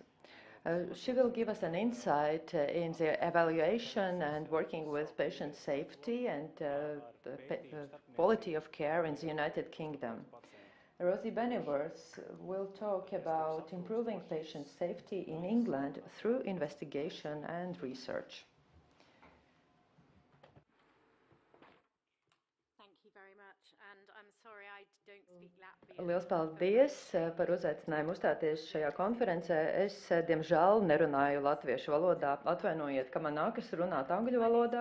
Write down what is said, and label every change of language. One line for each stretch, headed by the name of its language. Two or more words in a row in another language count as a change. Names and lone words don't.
English: She will give us an insight in the evaluation and working with patient safety and quality of care in the United Kingdom. Rosie Bennyworth will talk about improving patient safety in England through investigation and research.
Latvian: Liels paldies par uzaicinājumu uzstāties šajā konferencē. Es, diemžēl, nerunāju latviešu valodā. Atvainojiet, ka man nākas runāt angļu valodā.